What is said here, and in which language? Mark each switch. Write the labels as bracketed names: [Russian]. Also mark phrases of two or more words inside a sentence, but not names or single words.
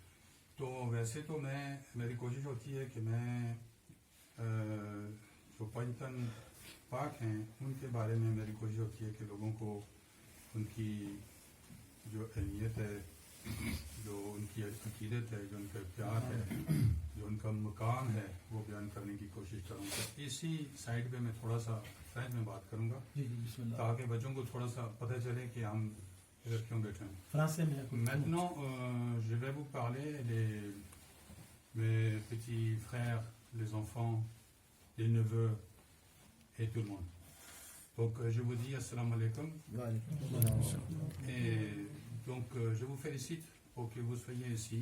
[Urdu] تو ویسے تو میری کوشش ہوتی ہے کہ میں جو پنجتن پاک ہیں ان کے بارے میں میری کوشش ہوتی ہے کہ لوگوں کو ان کی جو اہمیت ہے، جو ان کی عقیدت ہے، جو ان کا پیار ہے، جو ان کا مقام ہے، وہ بیان کرنے کی کوشش کروں گا۔ اسی سائڈ پہ میں تھوڑا سا فرینچ میں بات کروں گا تاکہ بچوں کو تھوڑا سا پتہ چلے کہ ہم ادھر کیوں بیٹھے ہیں۔ [French] Maintenant, je vais vous parler mes petits frères, les enfants, les neveux et tout le monde. Donc je vous dis [Arabic] السلام عليكم. [French] Et donc je vous félicite pour que vous soyez ici.